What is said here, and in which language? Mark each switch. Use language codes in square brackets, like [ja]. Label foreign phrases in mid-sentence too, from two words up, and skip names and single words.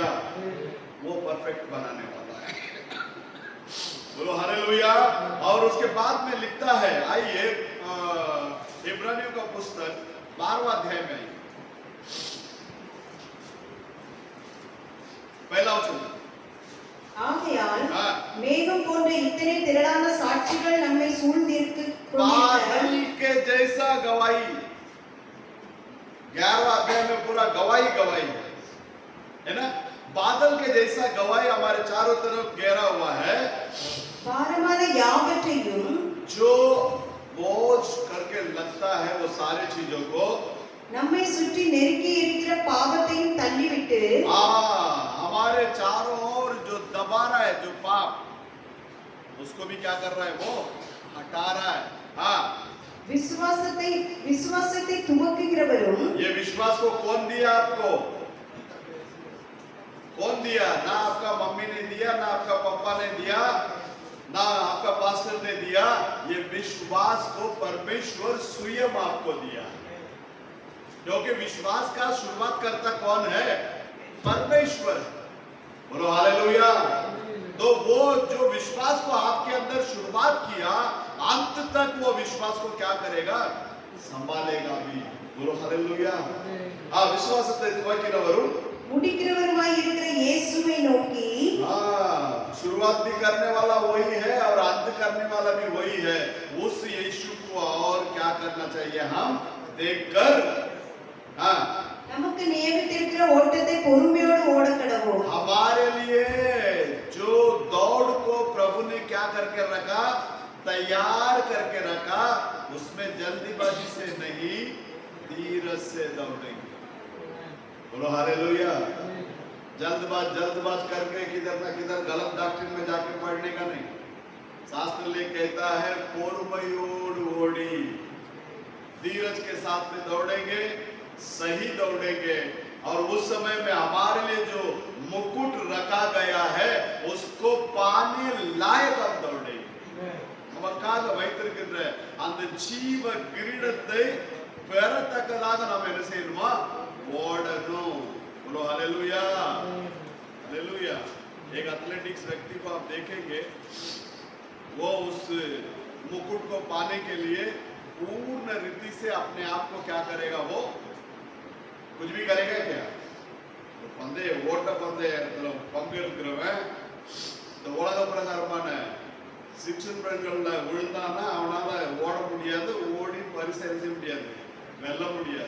[hi] वो परफेक्ट बनाने वाला है। बोलो हालेलुया। और उसके बाद में लिखता है, आइए इब्रानियों का पुस्तक 12वां अध्याय में पहला वचन। [ta] ஆகையால் மேகம் போன்ற இத்தனை திரளான சாட்சிகள் நம்மை சூழ்ந்திருக்கு [hi] बादल के जैसा गवाही, 11वां अध्याय में पूरा गवाही गवाही है ना। बादल के जैसा गवाही हमारे चारों तरफ घेरा हुआ है। [ta] பாரமான யாவற்றையும் [hi] जो बोझ करके लगता है वो सारे चीजों को, [ta] நம்மை சுற்றி நெருக்கி இருக்கிற பாவத்தையும் தள்ளிவிட்டு [hi] हमारे चारों ओर जो दबा रहा है, जो पाप, उसको भी क्या कर रहा है, वो हटा रहा है। हाँ, [ta] விசுவாசத்தை துவக்குகிறவரும், [hi] ये विश्वास को कौन दिया आपको? कौन दिया? ना आपका मम्मी ने दिया, ना आपका पापा ने दिया, ना आपका पास्टर ने दिया। ये विश्वास को परमेश्वर स्वयं आपको दिया, क्योंकि विश्वास का शुरुआत करता कौन है? परमेश्वर। बोलो हालेलुया। तो वो जो विश्वास को आपके अंदर शुरुआत किया, अंत तक वो विश्वास को क्या करेगा? संभालेगा भी। बोलो हालेलुया। हाँ, [ta] விசுவாசத்தை துவக்கினவரும் முடிக்கிறவருமாய் இருக்கிற இயேசுவை நோக்கி [hi] हाँ, शुरुआत भी करने वाला वही है और अंत करने वाला भी वही है। उस यीशु को और क्या करना चाहिए हम देखकर, हाँ, [ta] நமக்கு நியமித்திருக்கிற ஓட்டத்தை பொறுமையோடு ஓட கடவோம். [hi] हमारे लिए जो दौड़ को प्रभु ने क्या करके रखा, तैयार करके रखा, उसमें जल्दीबाजी से नहीं, धीरज से दौड़ेंगे। बोलो हालेलुया। जल्दबाज करके किधर ना किधर गलत डॉक्ट्रिन में जाके पढ़ने का नहीं। शास्त्र ले कहता है [ta] பொறுமையோடு ஓடி, [hi] धीरज के साथ में दौड़ेंगे, सही दौड़ेंगे, और उस समय में हमारे लिए जो मुकुट रखा गया है उसको पाने लायक हम दौड़ेंगे। [ta] நமக்காக வைத்திருக்கின்ற அந்த ஜீவ கிரீடத்தை பெறத்தக்கதாக நாம் என்ன செய்யணுமா, ஓடணும்। [hi] बोलो हालेलुया, हालेलुया। एक एथलेटिक्स व्यक्ति को आप देखेंगे, वो उस मुकुट को पाने के लिए पूर्ण रीति से अपने आप को क्या करेगा, वो कुछ भी करेगा क्या? तो पंदे [ta] ஓட்ட பந்தயத்துல பங்கெடுக்கிறவன் இந்த உலக பிரகாரமான சிக்ஷன்கள்ல விழுந்தானா அவனால ஓட முடியாது, ஓடி பரிசு செய்ய முடியாது, வெல்ல முடியாது।